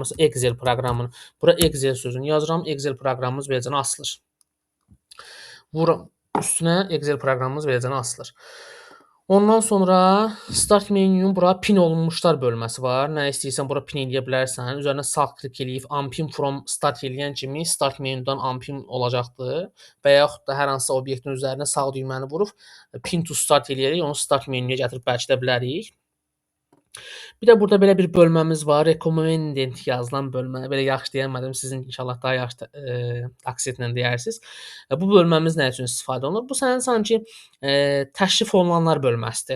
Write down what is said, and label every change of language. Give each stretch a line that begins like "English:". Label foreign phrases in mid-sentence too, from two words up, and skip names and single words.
Azerbaijani: Məsələn, Excel proqramını. Bura Excel sözünü yazıram. Excel proqramımız beləcə asılır. Vururam üstünə Excel proqramımız beləcə asılır. Ondan sonra Start menünün bura pin olunmuşlar bölməsi var. Nə istəyirsən bura pin eləyə bilərsən. Üzərinə sağ klik eləyib
English: unpin from start
Azerbaijani: eləyən kimi Start menüdən unpin olacaqdır. Və yaxud da hər hansısa obyektin üzərinə sağ düyməni vurub
English: pin to start
Azerbaijani: eləyərək onu Start menüyə gətirib bərkidə bilərik. Bir də burada belə bir bölməmiz var. Recommended yazılan bölmə. Belə yaxşı deyəmədim. Sizin inşallah daha yaxşı aksentlə deyərsiniz. Bu bölməmiz nə üçün istifadə olunur? Bu sənin sanki təşrif olunanlar bölməsidir.